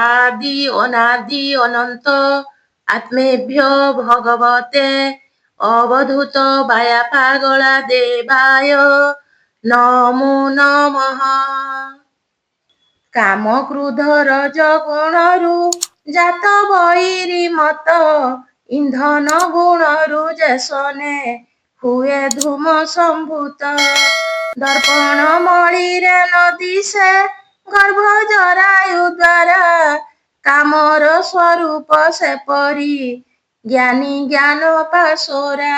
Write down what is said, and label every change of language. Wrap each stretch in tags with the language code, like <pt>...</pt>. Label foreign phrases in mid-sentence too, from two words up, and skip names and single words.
<sa>আদি অনাদি অনন্ত আত্মেভ্য ভগবতে অবধূত বায়া পাগলা দেবায় নমো নমঃ।</sa> <or>কাম ক্ରୋଧ ରଜ ଗୁଣରୁ ଜାତ ବୈରୀ ମତ ଇନ୍ଧନ ଗୁଣରୁ ଯେସନେ ହୁଏ ଧୂମ ସମ୍ଭୂତ। ଦର୍ପଣ ମଳିରେ ନଦୀ ସେ ଗର୍ଭ ଜରାୟୁ ଦ୍ୱାରା କାମର ସ୍ୱରୂପ ସେପରି ଜ୍ଞାନୀ ଜ୍ଞାନ ପାଶୋରା।</or>